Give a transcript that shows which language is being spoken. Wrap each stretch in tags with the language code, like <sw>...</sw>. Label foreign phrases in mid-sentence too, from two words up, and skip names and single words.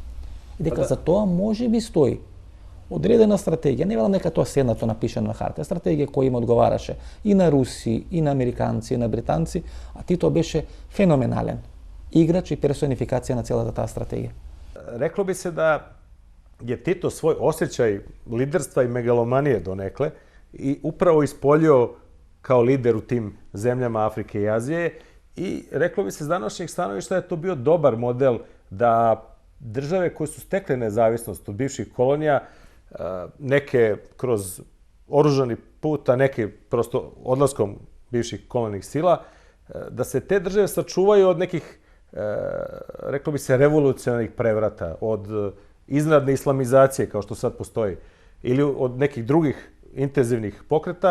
<mk>И дека за тоа можеби стои одредена стратегија, не велам дека тоа седнато напишано на харта, стратегија која им одговараше и на руси, и на американци, и на британци, а Тито беше феноменален играч и персонификација на целата таа стратегија.</mk> <sr>Рекло би се да je Tito svoj osjećaj liderstva i megalomanije donekle i upravo ispoljio kao lider u tim zemljama Afrike i Azije I reklo bi se s današnjeg stanovišta je to bio dobar model da države koje su stekle nezavisnost od bivših kolonija, neke kroz oružani put, a neke prosto odlaskom bivših kolonijnih sila, da se te države sačuvaju od nekih, reklo bi se, revolucionarnih prevrata, od iznenadne islamizacije, kao što sad postoji, ili od nekih drugih intenzivnih pokreta.</sr>